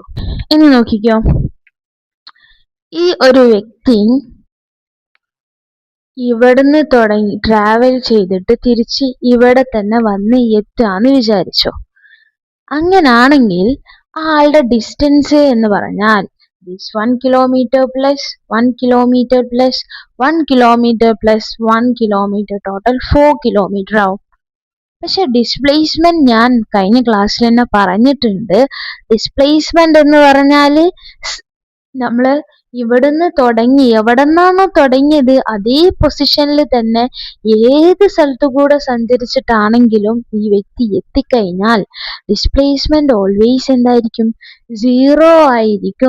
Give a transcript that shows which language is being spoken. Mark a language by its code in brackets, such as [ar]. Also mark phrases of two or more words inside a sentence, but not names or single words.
[ml] ഇനി നോക്കിക്കോ, ഈ ഒരു വ്യക്തി ഇവിടുന്ന് തുടങ്ങി ട്രാവൽ ചെയ്തിട്ട് തിരിച്ച് ഇവിടെ തന്നെ വന്ന് എത്തുകയെന്ന് വിചാരിച്ചോ. അങ്ങനാണെങ്കിൽ ആളുടെ ഡിസ്റ്റൻസ് എന്ന് പറഞ്ഞാൽ [en] this 1 kilometer plus 1 kilometer plus 1 kilometer plus 1 kilometer total 4 kilometer [ml] ആവും. പക്ഷെ ഡിസ്പ്ലേസ്മെന്റ് ഞാൻ കഴിഞ്ഞ ക്ലാസ്സിൽ തന്നെ പറഞ്ഞിട്ടുണ്ട്. ഡിസ്പ്ലേസ്മെന്റ് എന്ന് പറഞ്ഞാല് നമ്മള് ഇവിടുന്ന് തുടങ്ങി എവിടെന്നാണോ തുടങ്ങിയത് അതേ പൊസിഷനിൽ തന്നെ ഏത് സ്ഥലത്തു കൂടെ സഞ്ചരിച്ചിട്ടാണെങ്കിലും ഈ വ്യക്തി എത്തിക്കഴിഞ്ഞാൽ [en] displacement always [ml] എന്തായിരിക്കും, 0 ആയിരിക്കും.